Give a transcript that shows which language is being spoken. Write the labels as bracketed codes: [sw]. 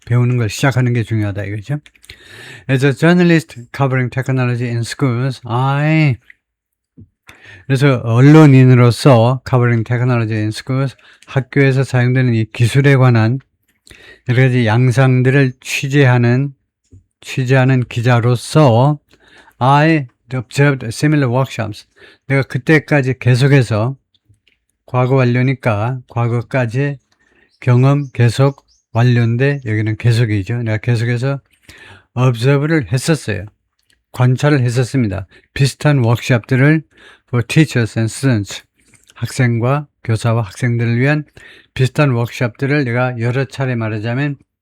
[ko] 배우는 걸 시작하는 게 중요하다 이거죠. [en] As a journalist covering technology in schools, [ko] 그래서 언론인으로서 [en] covering technology in schools, [ko] 학교에서 사용되는 이 기술에 관한 여러 가지 양상들을 취재하는 기자로서 [en] I observed similar workshops. [ko] 내가 그때까지 계속해서 과거 완료니까 과거까지 경험 계속 완료인데 여기는 계속이죠. 내가 계속해서 observe를 했었어요. 관찰을 했었습니다. 비슷한 워크숍들을 [en] for teachers and students, [ko] 학생과 교사와 학생들을 위한 비슷한 워크숍들을 내가 여러 차례 말하자면